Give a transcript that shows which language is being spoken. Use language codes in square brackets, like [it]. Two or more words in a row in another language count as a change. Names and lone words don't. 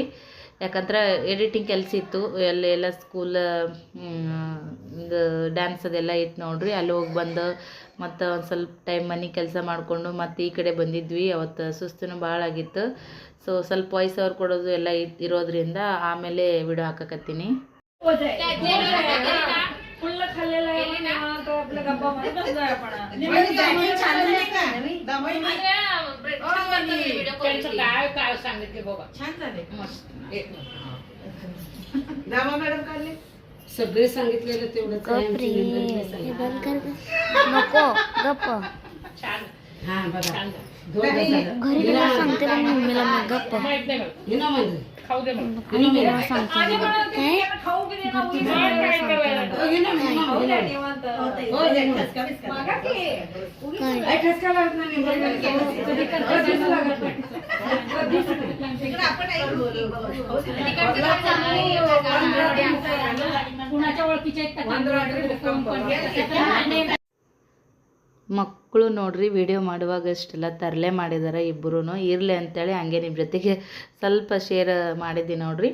[kn] ಯಾಕಂದ್ರೆ ಎಡಿಟಿಂಗ್ ಕೆಲಸ ಇತ್ತು, ಎಲ್ಲ [en] school dance [kn] ಅದೆಲ್ಲ ಇತ್ತು ನೋಡ್ರಿ. ಅಲ್ಲಿ ಹೋಗಿ ಬಂದು ಮತ್ತು ಒಂದು ಸ್ವಲ್ಪ ಟೈಮ್ ಮನೆ ಕೆಲಸ ಮಾಡಿಕೊಂಡು ಮತ್ತು ಈ ಕಡೆ ಬಂದಿದ್ವಿ. ಅವತ್ತು ಸುಸ್ತೂ ಭಾಳ ಆಗಿತ್ತು. ಸೊ ಸ್ವಲ್ಪ [en] voice over [kn] ಕೊಡೋದು ಎಲ್ಲ ಇರೋದ್ರಿಂದ ಆಮೇಲೆ ವಿಡಿಯೋ ಹಾಕಕತ್ತೀನಿ. [mr] सगळे सांगितलेलं तेवढंच आहे, आमची member नाही सांगितलं. बंद कर गं. नको गप्प हा बघा दोन दिवसाला. घरी गेल्यावर सांगते बघ मम्मीला मग गप्प हिनं म्हणजे घरी गेल्यावर सांगते मग. काय घरची सगळ्यांना सांगते मग. काय? ठसका लागत नाही member लागत नाही. [kn] ಮಕ್ಕಳು ನೋಡ್ರಿ ವಿಡಿಯೋ ಮಾಡುವಾಗ ಇಷ್ಟೆಲ್ಲ ತರಲೆ ಮಾಡಿದ್ದಾರೆ ಇಬ್ಬರೂ ಇರಲಿ ಅಂತೇಳಿ ಹಂಗೆ ನಿಮ್ಮ ಜೊತೆಗೆ ಸ್ವಲ್ಪ ಶೇರ್ ಮಾಡಿದ್ದೀನಿ ನೋಡ್ರಿ.